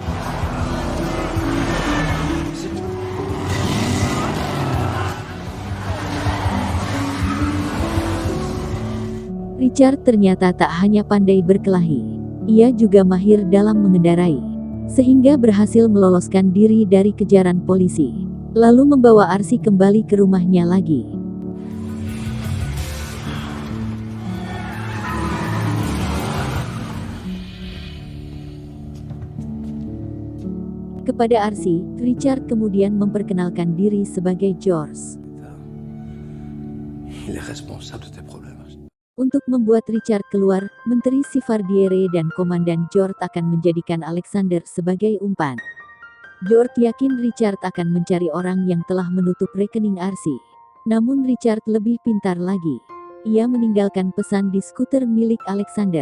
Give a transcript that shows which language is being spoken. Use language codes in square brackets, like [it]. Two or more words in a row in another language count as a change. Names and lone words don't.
[id] Richard ternyata tak hanya pandai berkelahi, ia juga mahir dalam mengendarai, sehingga berhasil meloloskan diri dari kejaran polisi, lalu membawa Arsi kembali ke rumahnya lagi. Kepada Arsi, Richard kemudian memperkenalkan diri sebagai George. [fr] Il est responsable de tes problèmes. [id] Untuk membuat Richard keluar, Menteri Sivardiere dan Komandan George akan menjadikan Alexander sebagai umpan. George yakin Richard akan mencari orang yang telah menutup rekening Arsi. Namun Richard lebih pintar lagi. Ia meninggalkan pesan di skuter milik Alexander.